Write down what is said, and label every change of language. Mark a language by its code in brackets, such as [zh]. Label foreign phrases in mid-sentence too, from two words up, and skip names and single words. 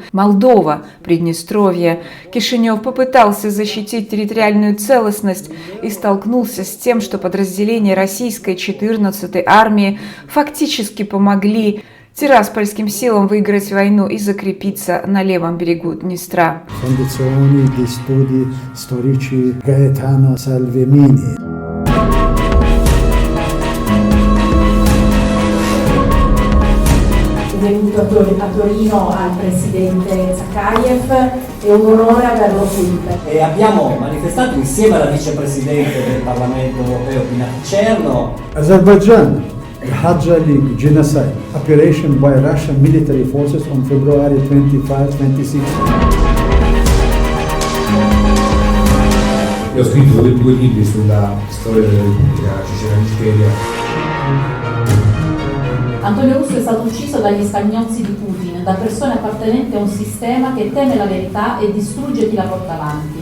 [ru] Молдова, Приднестровье. Кишинев попытался защитить территориальную целостность и столкнулся с тем, что подразделения российской 14-й армии фактически помогли тираспольским силам выиграть войну и закрепиться на левом берегу Днестра. [it] Venuto a Torino al presidente Zakayev è un onore averlo qui. E abbiamo manifestato insieme alla vicepresidente del Parlamento europeo Pina Picerno. [en] Azerbaijan, the Hajjali genocide operation by Russian military forces on February 25-26. [it] Io ho scritto due libri sulla storia della Repubblica Cecena d'Ichkeria. Antonio Russo è stato ucciso dagli scagnozzi di Putin, da persone appartenenti a un sistema che teme la verità e distrugge chi la porta avanti.